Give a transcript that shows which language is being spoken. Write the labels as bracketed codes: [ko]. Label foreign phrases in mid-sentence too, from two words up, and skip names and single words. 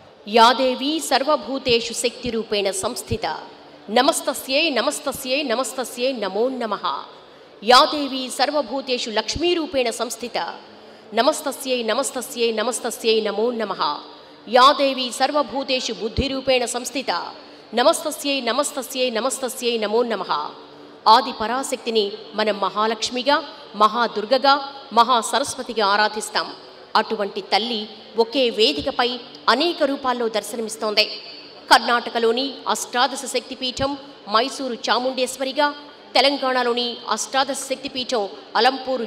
[sa] या देवी सर्वभूतेषु शक्तिरूपेण संस्थिता नमस्तस्यै नमस्तस्यै नमस्तस्यै नमो नमः। या देवी सर्वभूतेषु लक्ष्मीरूपेण संस्थिता नमस्तस्यै नमस्तस्यै नमस्तस्यै नमो नमः। या देवी सर्वभूतेषु बुद्धिरूपेण संस्थिता नमस्तस्यै नमस्तस्यै नमस्तस्यै नमो नमः। [te] ఆది పరాశక్తిని మనం మహాలక్ష్మిగా, మహాదుర్గగా, మహాసరస్వతిగా ఆరాధిస్తాం. అటువంటి తల్లి ఒకే వేదికపై అనేక రూపాల్లో దర్శనమిస్తోంది. కర్ణాటకలోని అష్టాదశ శక్తిపీఠం మైసూరు చాముండేశ్వరిగా, తెలంగాణలోని అష్టాదశ శక్తిపీఠం అలంపూరు